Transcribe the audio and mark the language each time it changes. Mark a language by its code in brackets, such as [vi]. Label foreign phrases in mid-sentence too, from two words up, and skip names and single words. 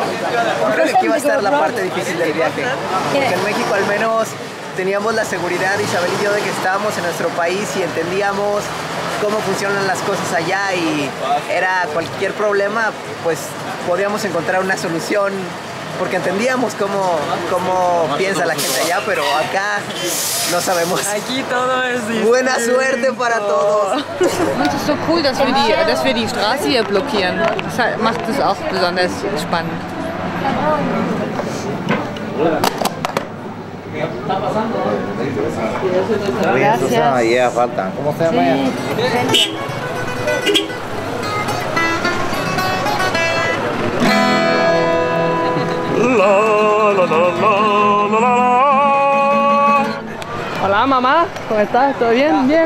[es] Creo que aquí va a estar la parte difícil del viaje. Porque en México al menos teníamos la seguridad, Isabel y yo, de que estábamos en nuestro país y entendíamos cómo funcionan las cosas allá, y era cualquier problema, pues podíamos encontrar una solución porque entendíamos cómo piensa la gente allá, pero acá no sabemos. Aquí todo es distinto. Buena suerte para todos. [de] Es ist so cool, dass wir die Straße hier blockieren. Das macht es auch besonders spannend. [es] Gracias. Yeah, falta. ¿Cómo se llama ella? Hola mamá, ¿cómo estás? ¿Todo bien? Bien.